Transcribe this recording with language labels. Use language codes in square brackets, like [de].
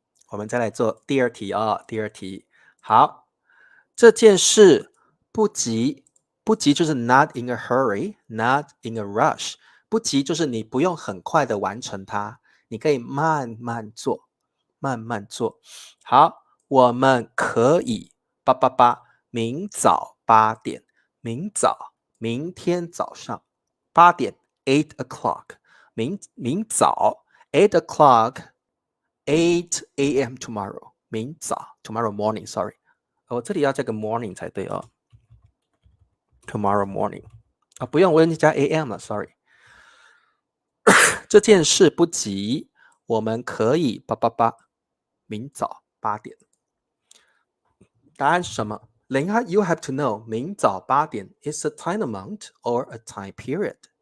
[zh] 我们再来做第二题第二题好这件事不急不急就是 [en] not in a hurry not in a rush [zh] 不急就是你不用很快的完成它你可以慢慢做慢慢做好我们可以明早8点明早明天早上8点 [en] 8 o'clock [zh] 明早 8 o'clock 8 a.m. [en] tomorrow 明早 tomorrow morning sorry [zh] 这里要加个 [en] morning [zh] 才对 [en] tomorrow morning [zh] 不用我已经加 [en] a.m. [zh] 了 sorry 这件事不急我们可以明早8点答案是什么 [en] You have to know [zh] 明早8点 [en] is a time amount or a time period